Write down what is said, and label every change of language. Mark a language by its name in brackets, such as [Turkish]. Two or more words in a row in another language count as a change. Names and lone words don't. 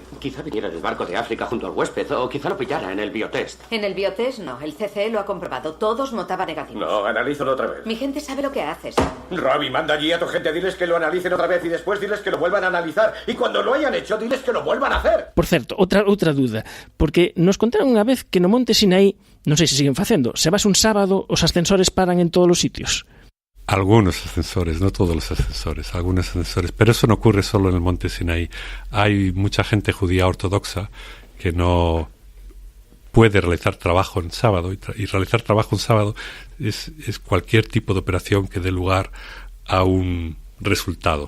[Spanish] Quizá viniera del barco de África junto al huésped, o quizá lo pillara en el biotest. En el biotest no, el CCE lo ha comprobado. Todos notaba negativos. No, analízalo otra vez. Mi gente sabe lo que haces. Robbie, manda allí a tu gente, diles que lo analicen otra vez y después diles que lo vuelvan a analizar. Y cuando lo hayan hecho, diles que lo vuelvan a hacer. [Galician] Por certo, outra duda, porque nos contaron unha vez que no Monte Sinaí, non sei se siguen facendo, se vas un sábado, os ascensores paran en todos os sitios. [Spanish] Algunos ascensores, no todos los ascensores, algunos ascensores. Pero eso no ocurre solo en el Monte Sinaí. Hay mucha gente judía ortodoxa que no puede realizar trabajo en sábado. Y realizar trabajo en sábado es cualquier tipo de operación que dé lugar a un resultado.